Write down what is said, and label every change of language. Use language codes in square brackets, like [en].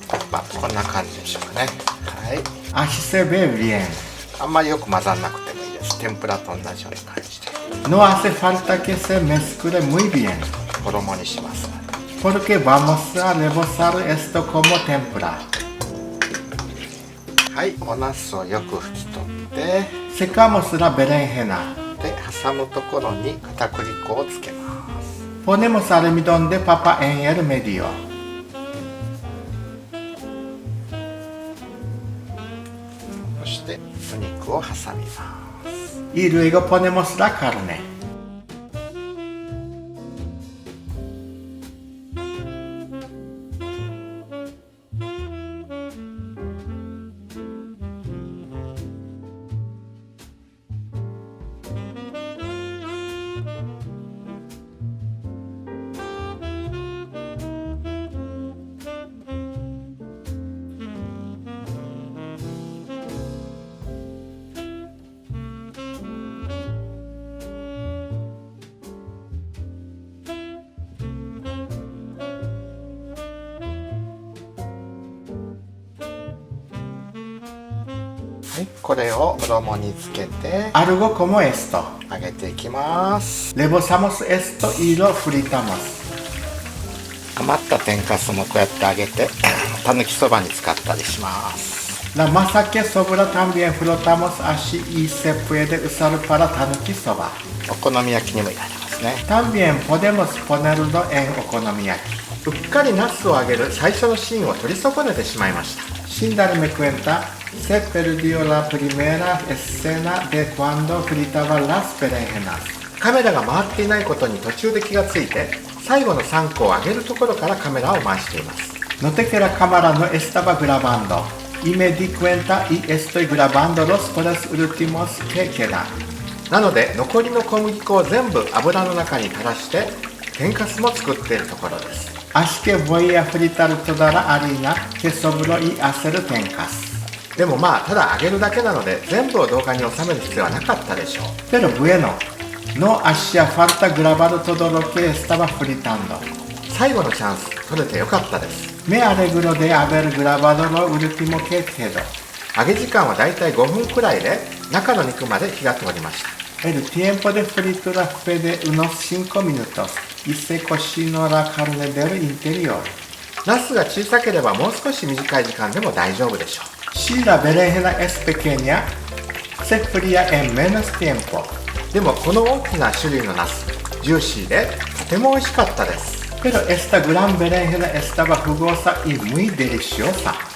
[ja] まあこんな感じでしょうかね。はい。 [es] Así se ve bien. [ja] あんまりよく混ざんなくてもいいです。天ぷらと同じような感じで [es] No hace falta que se mezcle muy bien, [ja] 衣にします。 [es] porque vamos a rebozar esto como tempura. [ja] はい、お茄子をよく拭き取って、 [es] Secamos la berenjena. [ja] で挟むところに片栗粉をつけます。 [es] Ponemos almidón de papa en el medio. [ja] そしてお肉を挟みます。 [es] Y luego ponemos la carne. [ja] はい、これを衣につけて [es] Algo como esto. [ja] 揚げていきます。 [es] Rebozamos esto y lo fritamos. [ja] 余った天かすもこうやって揚げてたぬきそばに使ったりします。 [es] La masa que sobra también frotamos así y se puede usar para tanuki soba. [ja] お好み焼きにもいられますね。 [es] También podemos ponerlo en okonomiyaki. [ja] うっかりナスを揚げる最初のシーンを取り損ねてしまいました。 [es] Sin darme cuenta, se perdió la primera escena de cuando fritaba las berenjenas. [ja] カメラが回っていないことに途中で気がついて、最後の3個を揚げるところからカメラを回しています。 [es] Noté que la cámara no estaba grabando y me di cuenta y estoy grabando los 3 últimos que quedan. [ja] なので残りの小麦粉を全部油の中に垂らして天かすも作っているところです。 [es] Así que voy a fritar toda la harina que sobró y hacer tencas. [ja] でもまあただ揚げるだけなので全部を動画に収める必要はなかったでしょう。 [es] Pero bueno, no hacía falta grabar todo lo que estaba fritando. [ja] 最後のチャンス取れてよかったです。 [es] Me alegro de haber grabado lo último que quedó. [ja] 揚げ時間はだいたい5分くらいで中の肉まで火が通りました。 [es] El tiempo de fritura fue de unos 5 minutos y se cocinó la carne del interior. [ja] ナスが小さければもう少し短い時間でも大丈夫でしょう。 [es] Si la berenjena es pequeña, se fría en menos tiempo. [ja] でもこの大きな種類のナス、ジューシーでとても美味しかったです。 [es] Pero esta gran berenjena estaba jugosa y muy deliciosa.